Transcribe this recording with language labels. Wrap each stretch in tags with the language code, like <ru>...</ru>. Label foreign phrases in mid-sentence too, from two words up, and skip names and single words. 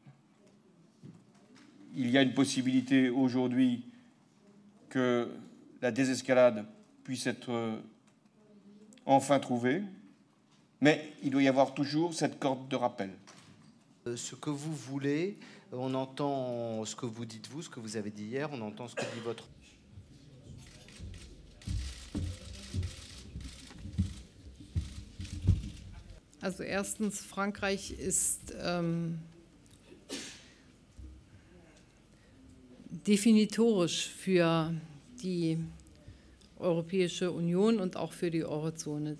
<fr>Il y a une possibilité aujourd'hui que la désescalade puisse être enfin trouvée, mais il doit y avoir toujours cette corde de rappel. Ce que vous voulez, on entend ce que vous dites vous, ce que vous avez dit hier, on entend ce que dit votre...</fr> <de>Also erstens, Frankreich ist definitorisch für die Europäische Union und auch für die Eurozone.</de>